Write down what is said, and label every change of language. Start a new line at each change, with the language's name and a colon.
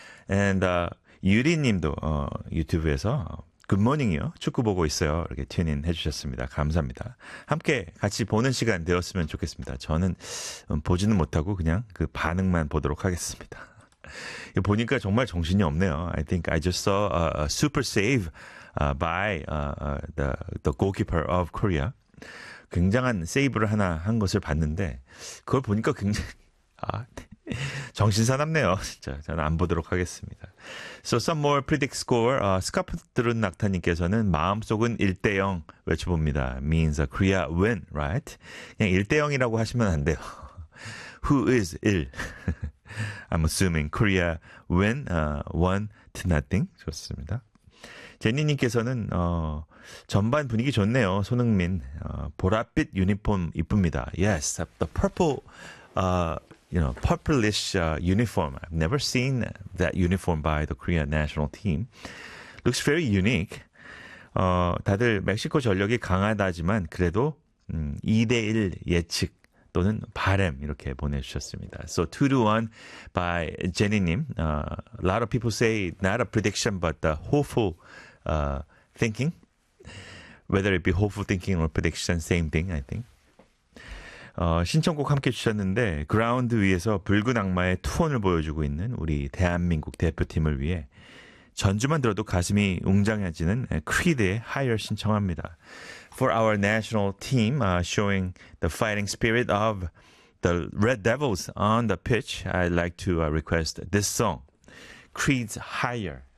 Korean: And 유리님도 유튜브에서 굿모닝이요. 축구 보고 있어요. 이렇게 튜닝 해주셨습니다. 감사합니다. 함께 같이 보는 시간 되었으면 좋겠습니다. 저는 보지는 못하고 그냥 그 반응만 보도록 하겠습니다. 보니까 정말 정신이 없네요.
English: I think I just saw a super save by the goalkeeper of Korea.
Korean: 굉장한 세이브를 하나 한 것을 봤는데 그걸 보니까 굉장히 정신 사납네요. 진짜 저는 안 보도록 하겠습니다.
English: So some more predict score.
Korean: 스카프드른 낙타님께서는 마음속은 1-0 외쳐봅니다.
English: Means a Korea win, right?
Korean: 그냥 1-0이라고 하시면 안 돼요.
English: Who is 1? I'm assuming Korea win 1-0.
Korean: 좋습니다. 제니님께서는 전반 분위기 좋네요. 손흥민 보랏빛 유니폼 이쁩니다.
English: Yes, the purple, you know, purplish uniform. I've never seen that uniform by the Korean national team. Looks very unique.
Korean: 다들 멕시코 전력이 강하다지만 그래도 2-1 예측. 또는 바램 이렇게 보내주셨습니다.
English: So 2-1 by Jenny님. A lot of people say not a prediction but the hopeful thinking. Whether it be hopeful thinking or prediction, same thing I think.
Korean: 신청곡 함께 주셨는데 그라운드 위에서 붉은 악마의 투혼을 보여주고 있는 우리 대한민국 대표팀을 위해 전주만 들어도 가슴이 웅장해지는 크리드의 하이얼 신청합니다.
English: For our national team, showing the fighting spirit of the Red Devils on the pitch, I'd like to request this song, Creed's Higher.